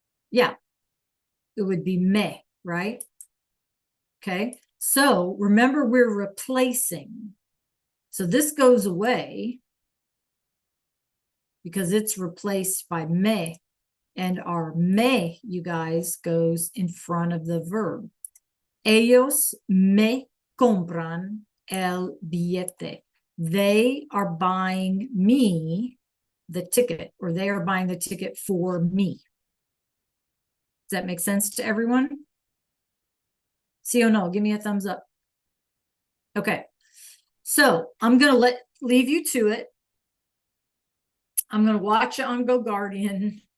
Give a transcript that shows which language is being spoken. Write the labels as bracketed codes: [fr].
[en] Yeah, it would be me, right? Okay, so remember we're replacing. So this goes away because it's replaced by me. And our me, you guys, goes in front of the verb. [es] Ellos me compran el billete. [en] They are buying me the ticket, or they are buying the ticket for me. Does that make sense to everyone? See or no? Give me a thumbs up. Okay. So I'm going to leave you to it. I'm going to watch it on Go Guardian.